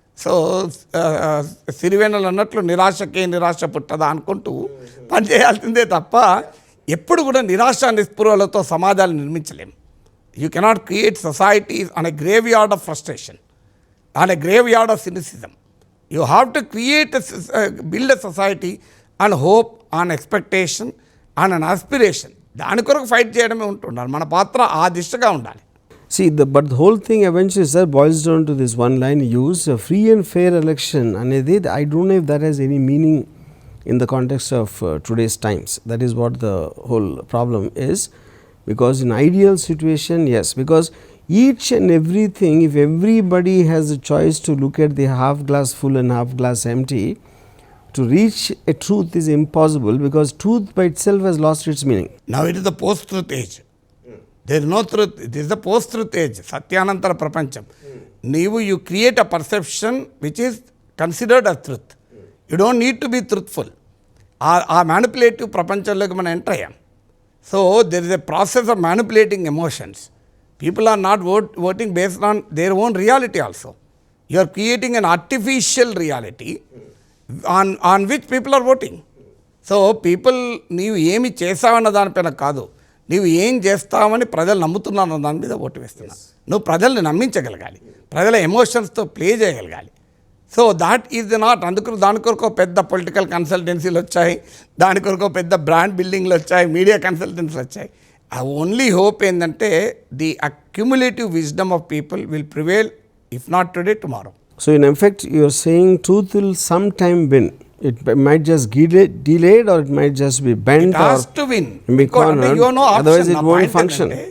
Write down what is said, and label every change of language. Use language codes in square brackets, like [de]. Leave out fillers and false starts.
[te] So సిరివెన్నెలు అన్నట్లు నిరాశకే నిరాశ పుట్టదా అనుకుంటూ పనిచేయాల్సిందే తప్ప ఎప్పుడు కూడా నిరాశ నిస్పృహలతో సమాజాలు నిర్మించలేము. [en] You cannot create society on a grave yard of frustration, on a grave yard of cynicism. You have to create build a society on hope, on expectation, on an aspiration. [te] దాని కొరకు fight చేయడమే ఉంటుండాలి. మన పాత్ర ఆ దిశగా ఉండాలి. [en] See, but the whole thing eventually, sir, boils down to this one line used, a free and fair election. And I don't know if that has any meaning in the context of today's times. That is what the whole problem is. Because in ideal situation, yes, because each and everything, if everybody has a choice to look at the half glass full and half glass empty, to reach a truth is impossible, because truth by itself has lost its meaning. Now it is the post-truth age. There is no truth. It is the post-truth age. [te] Satyanantara prapancham. [en] You create a perception which is considered as truth. You don't need to be truthful. Our manipulative [te] prapanchamloki మనం enter అయ్యాం. [en] So there is a process of manipulating emotions. People are not voting based on their own reality also. You are creating an artificial reality on which people are voting. [te] So people, నీవు ఏమి చేసావన్న దానిపైన కాదు, నీవు ఏం చేస్తావని ప్రజలు నమ్ముతున్నారన్న దాని మీద ఓటు వేస్తున్నావు. నువ్వు ప్రజల్ని నమ్మించగలగాలి, ప్రజల ఎమోషన్స్తో ప్లే చేయగలగాలి. [en] So that is not. [te] దాని కొరకు పెద్ద పొలిటికల్ కన్సల్టెన్సీలు వచ్చాయి, దాని కొరకు పెద్ద బ్రాండ్ బిల్డింగ్లు వచ్చాయి, మీడియా కన్సల్టెన్సీలు వచ్చాయి. [en] ఆ only hope ఏంటంటే the accumulative wisdom of people will prevail, if not today, tomorrow. So in effect, you are saying truth will sometime win. It might just get delayed, or it might just be bent. It has to win. Be cornered. You have no option. Otherwise, it won't function.